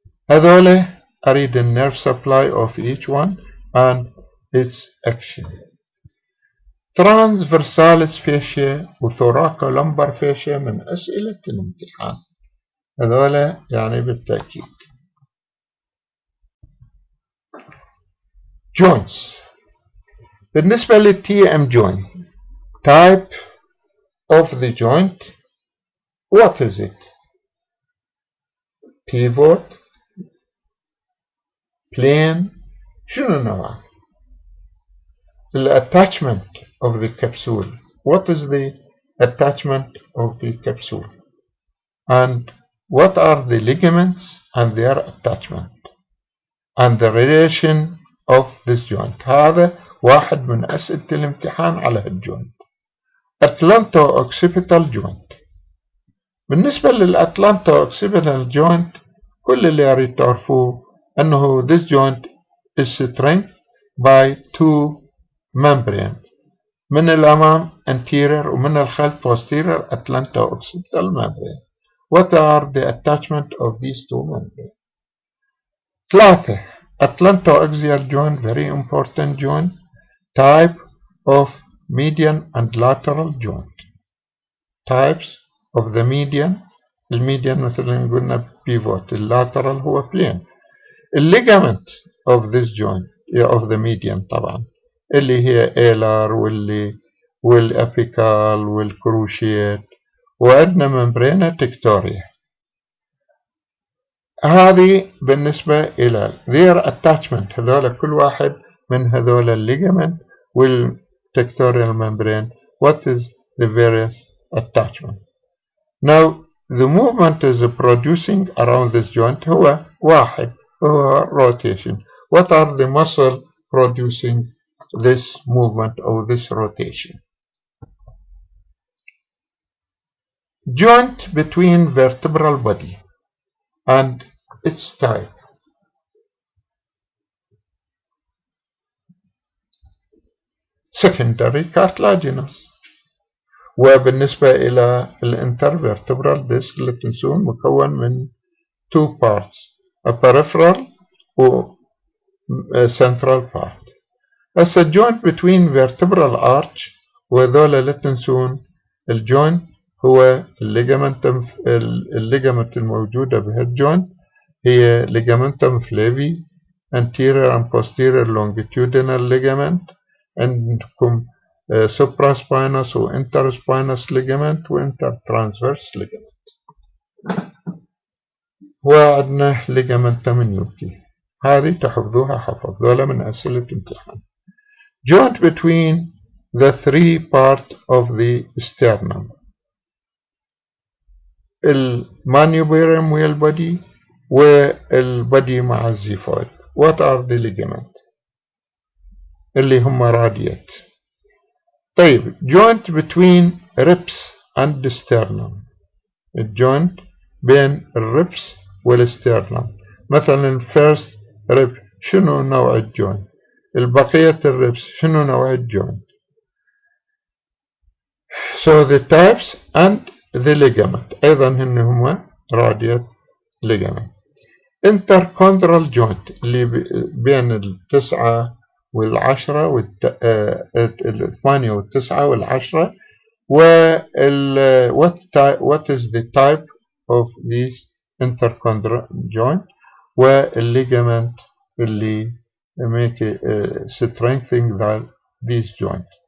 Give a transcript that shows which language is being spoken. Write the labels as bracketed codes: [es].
[ar] هذول أريد النيرف سبلاي [en] of each one and its action. transversalis fascia [ar] وثوراكو لمبر fascia من أسئلة الامتحان، هذول يعني بالتأكيد. [en] joints. [ar] بالنسبة [en] للTM joint, type of the joint, what is it? pivot, plane، [ar] شنو نوعه؟ [en] attachment of the capsule, what is the attachment of the capsule? and what are the ligaments and their attachment? and the relation of this joint. [ar] هذا واحد من أسئلة الامتحان على الجوينت. [en] atlanto-occipital joint. بالنسبة للأتلانتو-occipital joint [ar] كل اللي أريد تعرفوه أنه [en] this joint is strengthened by two membrane، [ar] من الأمام [en] anterior [ar] ومن الخلف [en] posterior atlanto-occipital membrane. what are the attachment of these two membranes؟ 3. atlanto-axial joint, very important joint, type of median and lateral joint. types of the median، [ar] الميديان مثلا قلنا [en] pivot، [ar] اللاترال هو [en] plane. [ar] الليجامنت [en] of this joint of the median [ar] طبعا اللي هي ايلر والابيكال والكروشيت، وعندنا ممبرينا تكتوريا. هذه بالنسبة إلى their attachment، هذول كل واحد من هذول الليجامنت والتكتوريال membrane [en] what is the various attachment. now the movement is producing around this joint [ar] هو واحد هو [en] rotation. what are the muscle producing this movement or this rotation? joint between vertebral body and its type. secondary cartilaginous. [ar] وبالنسبة إلى الانترفيرتبرال ديسك اللي تنسون مكون من two parts، [en] a peripheral و central part. as a joint between vertebral arch، [ar] وذولا اللي تنسون الجوينت هو الليجامنت الموجودة بهالجوينت هي [en] ligamentum flavi، anterior and posterior longitudinal ligament، عندكم supraspinous و interspinous ligament و intertransverse ligament، وعندنا ligamentum nuchae. [ar] هذه تحفظوها حفظ، ذولا من أسئلة امتحان. [en] joint between the three parts of the sternum، [ar] المانيوبيرم والبدي والبدي مع الزيفويد. [en] what are the ligament [ar] اللي هم راديات. طيب [en] joint between ribs and sternum، [ar] الجوينت بين الربس والسترنم، مثلا first rib شنو نوع الجوينت، البقية الربس شنو نوع الجوينت. [en] so the types and the ligament [ar] أيضا هما [en] radiate ligament. [ar] interchondral joint اللي بين التسعة والعشرة والثمانية والتسعة والعشرة. [en] what is the type of these interchondral joint والligament اللي make strengthening these joint.